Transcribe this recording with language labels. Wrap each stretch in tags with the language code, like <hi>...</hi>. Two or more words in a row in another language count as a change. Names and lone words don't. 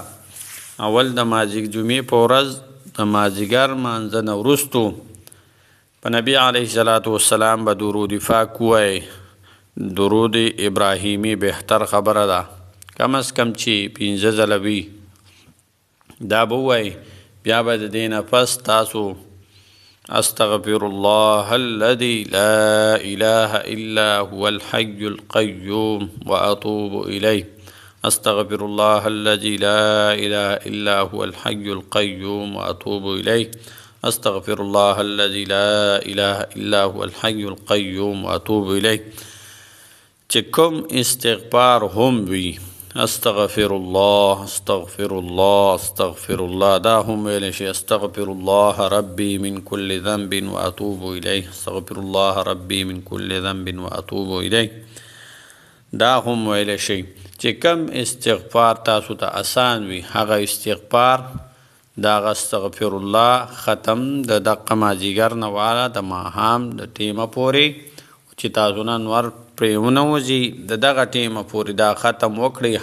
<ps>اول د جمعې په ورځ د مازدیګر لمانځه نه وروستو په نبي</ps> <ar>علیه الصلاة والسلام</ar> <ps>به درود پاک ووایئ. درود ابراهیمی بهتر خبره ده،</ps> <ur>کم از کم</ur> <ps>چې 15 ځله وي دا به ووایئ. بیا به د دې نه پس تاسو</ps> <ar>استغفر الله الذي لا اله الا هو الحي القيوم واتوب الیه، استغفر الله الذي لا اله الا هو الحي القيوم واتوب الیه، استغفر الله الذي لا اله الا هو الحي القيوم واتوب الیه.</ar> <ps>چې کوم استغفار هم وي،</ps> <ar>استغفر الله، استغفر الله، استغفر الله،</ar> <ps>دا هم ویلی شي.</ps> <ar>استغفر الله ربي من كل ذنب واتوب الیه، استغفر الله ربي من كل ذنب واتوب الیه،</ar> <ps>دا هم ویلی شي. چې کوم استغفار تاسو ته آسان وي، هغه استغفار دغه</ps> <ar>استغفر الله</ar> <ps>ختم د دقه مازدیګر نه واله د ماښام د ټیمه پورې چې تاسو نه نور پرې ونه وځي، د دغه ټیمه پورې دا ختم وکړئ.</ps>